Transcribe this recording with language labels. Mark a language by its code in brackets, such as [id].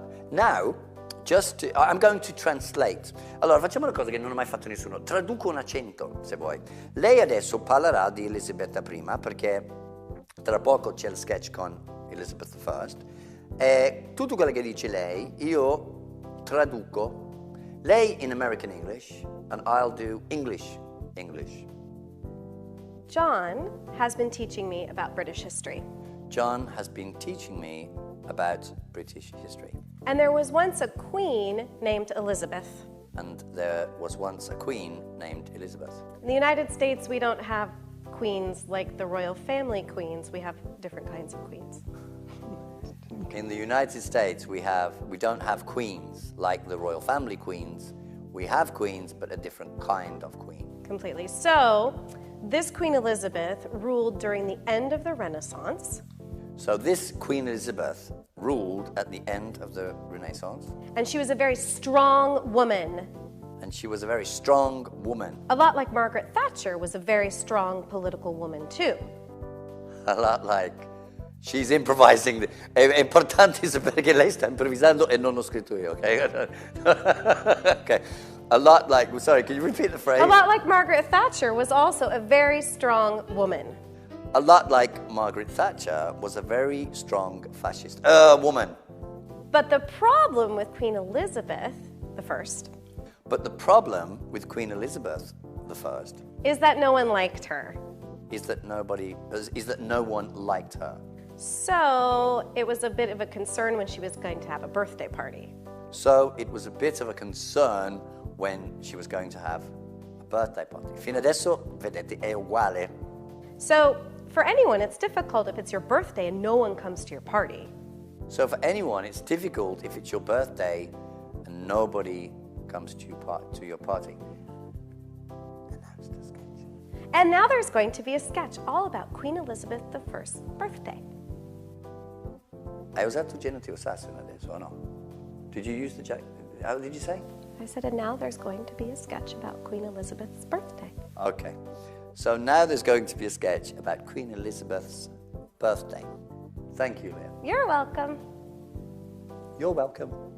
[en] Now, I'm going to translate. [it] Allora, facciamo una cosa che non ha mai fatto nessuno. Traduco un accento, se vuoi. Lei adesso parlerà di Elisabetta I, perché tra poco c'è il sketch con Elizabeth I. E tutto quello che dice lei, io traduco. Lei in [en] American English, and I'll do English. John has been teaching me about British history. John has been teaching me about British history. And there was once a queen named Elizabeth. And there was once a queen named Elizabeth. In the United States, we don't have queens like the royal family queens. We have different kinds of queens. In the United States, we don't have queens like the royal family queens. We have queens, but a different kind of queen. Completely. So, this Queen Elizabeth ruled during the end of the Renaissance. So this Queen Elizabeth ruled at the end of the Renaissance. And she was a very strong woman. And she was a very strong woman. A lot like Margaret Thatcher was a very strong political woman too. A lot like... She's improvising. [it] È importante perché lei sta improvvisando e non ho scritto io, ok? [en] Okay. A lot like... Sorry, can you repeat the phrase? A lot like Margaret Thatcher was also a very strong woman. A lot like Margaret Thatcher was a very strong fascist woman. But the problem with Queen Elizabeth I But the problem with Queen Elizabeth I is that no one liked her. Is that no one liked her. So it was a bit of a concern when she was going to have a birthday party. So it was a bit of a concern when she was going to have a birthday party. [it] Fino adesso, vedete, è uguale. [en] So for anyone, it's difficult if it's your birthday and no one comes to your party. So for anyone, it's difficult if it's your birthday and nobody comes to your party. And that's the sketch. And now there's going to be a sketch all about Queen Elizabeth I's birthday. [it] Hai usato genitivo sassone adesso o no? [en] Did you use how did you say? I said, and now there's going to be a sketch about Queen Elizabeth's birthday. Okay. So now there's going to be a sketch about Queen Elizabeth's birthday. Thank you, Leah. You're welcome. You're welcome.